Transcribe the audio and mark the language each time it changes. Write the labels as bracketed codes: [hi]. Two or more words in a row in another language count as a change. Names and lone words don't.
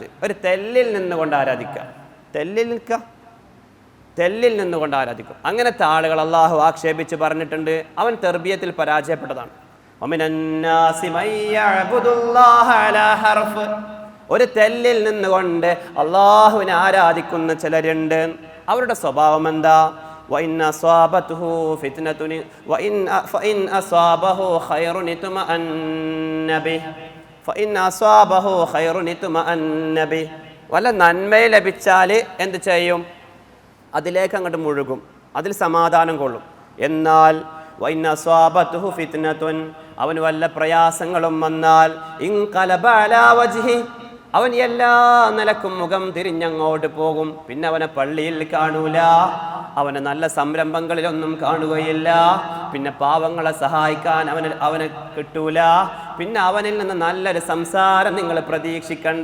[ml] ഒരു തെല്ലിൽ നിന്നുകൊണ്ട് ആരാധിക്കുക, തെല്ലിൽ നിന്നുകൊണ്ട് ആരാധിക്കും. അങ്ങനത്തെ ആളുകൾ അള്ളാഹു ആക്ഷേപിച്ച് പറഞ്ഞിട്ടുണ്ട്, അവൻ തെർബിയത്തിൽ പരാജയപ്പെട്ടതാണ്. ഒരു തെല്ലിൽ നിന്നുകൊണ്ട് അള്ളാഹുവിനെ ആരാധിക്കുന്ന ചിലരുണ്ട്. അവരുടെ സ്വഭാവം എന്താ? [ar] وإن أصابته فتنة فإن أصابه خير اطمأن به فإن أصابه خير اطمأن به. [ml] വല്ല നന്മയെ ലഭിച്ചാൽ എന്ത് ചെയ്യും? അതിലേക്ക് അങ്ങോട്ട് മുഴുകും, അതിൽ സമാധാനം കൊള്ളും. എന്നാൽ [ar] وإن أصابته فتنة, [ml] അവന് വല്ല പ്രയാസങ്ങളും വന്നാൽ [ar] انقلب على وجهه, [ml] അവൻ എല്ലാ നിലക്കും മുഖം തിരിഞ്ഞങ്ങോട്ട് പോകും. പിന്നെ അവനെ പള്ളിയിൽ കാണൂല, അവനെ നല്ല സംരംഭങ്ങളിലൊന്നും കാണുകയില്ല, പിന്നെ പാവങ്ങളെ സഹായിക്കാൻ അവന് കിട്ടൂല, പിന്നെ അവനിൽ നിന്ന് നല്ലൊരു സംസാരം നിങ്ങൾ പ്രതീക്ഷിക്കണ്ട.